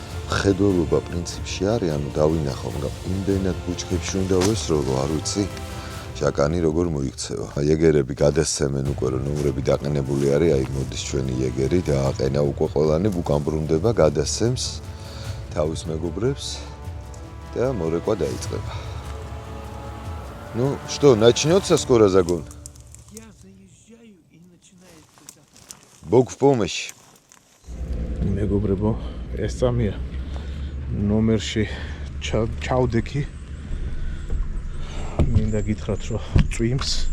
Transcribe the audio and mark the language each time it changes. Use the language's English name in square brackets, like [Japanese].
[Georgian] ხედველობა პრინციპში არის, ანუ დავინახო, მაგრამ იმდენად ბუჩქებში უნდა ვესროლო, არ ვიცი. შაკანი როგორ მოიქცევა. იეგერები გადასცემენ უკვე რომ ნომრები დაყენებული არის, აი მოდის ჩვენი იეგერი დააყენა უკვე ყველანი უკამბრუნდება, გადასცემს თავის მეგობრებს და მორეკვა დაიწყება. [Russian] Ну, что, начнется скоро загон? Я заезжаю и начинается загон. Бог в помощь. [Georgian] მეგობრებო, ეს წამია ნომერში ჩავდექი. მინდა გითხრათ, რომ წვიმს.